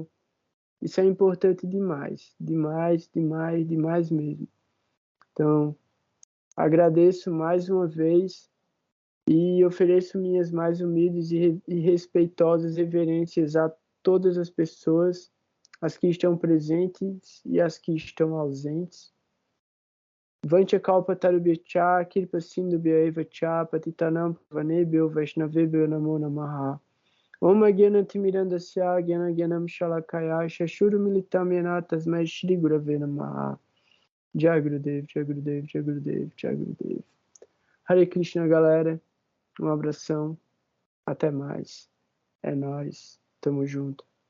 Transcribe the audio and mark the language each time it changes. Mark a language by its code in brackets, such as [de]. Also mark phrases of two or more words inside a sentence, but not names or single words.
[pt] Isso é importante demais, demais, demais, demais mesmo. Então, agradeço mais uma vez e ofereço minhas mais humildes e respeitosas reverências a todas as pessoas, as que estão presentes e as que estão ausentes. [sa] वाञ्छा कल्प तरुभ्यश् कृपा सिन्धुभ्य एव च पतितानां पावनेभ्यो वैष्णवेभ्यो नमो नमः. ॐ ज्ञानतिमिरान्धस्य ज्ञानं शलाकया चक्षुर् उन्मीलितं येन तस्मै श्री गुरवे नमः. जय गुरुदेव जय गुरुदेव जय गुरुदेव जय गुरुदेव. [pt] Hare Krishna, galera. Um abração. Até mais. É nóis. Tamo junto.